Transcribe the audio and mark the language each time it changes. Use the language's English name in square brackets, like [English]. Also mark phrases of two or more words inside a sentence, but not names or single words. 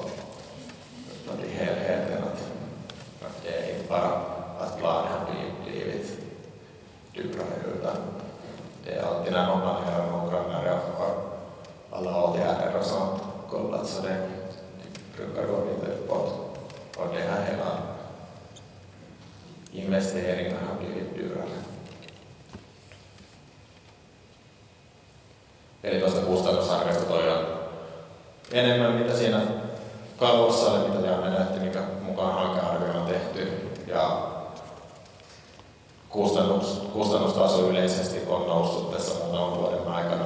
[Swedish] Och i helheten att det är inte bara att planen har blivit dyrare, utan det är alltid när man planerar noggrannare och har alla åtgärder och sånt kollat, så det brukar gå lite uppåt. Och det här hela investeringarna har blivit dyrare. [Finnish] Eli tuosta kustannusarviosta toi on enemmän mitä siinä kalvossa oli, mitä Janne näytti, minkä mukaan hankearvio on tehty. Ja kustannustaso yleisesti on noussut tässä muutaman vuoden aikana.